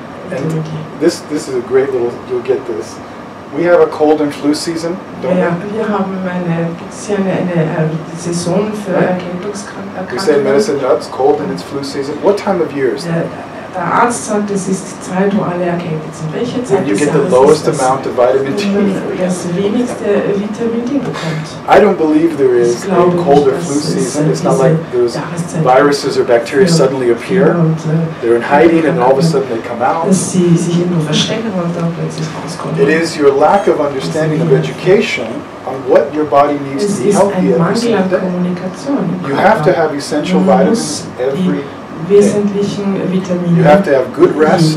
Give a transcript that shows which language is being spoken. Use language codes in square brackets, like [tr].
[en] And this is a great little, you'll get this. We have a cold and flu season, don't we? [de] Wir haben eine Saison für Erkältungserkrankungen. [en] We say in medicine, it's cold and it's flu season. What time of year is that? [de] Der Arzt sagt, es ist die Zeit, wo alle erkältet sind. Welche Zeit [en] you get the lowest amount of vitamin D. [de] Das wenigste Vitamin D bekommt. [en] I don't believe there is a cold or flu season. It's not like those viruses or bacteria suddenly appear. They're in hiding and all of a sudden they come out. [de] Sie sich nur verstecken und dann plötzlich rauskommen. [en] It is your lack of understanding of education on what your body needs to be healthy every single day. You have to have essential vitamins every day. [de] Wesentlichen Vitamine. [en] You have to have good rest,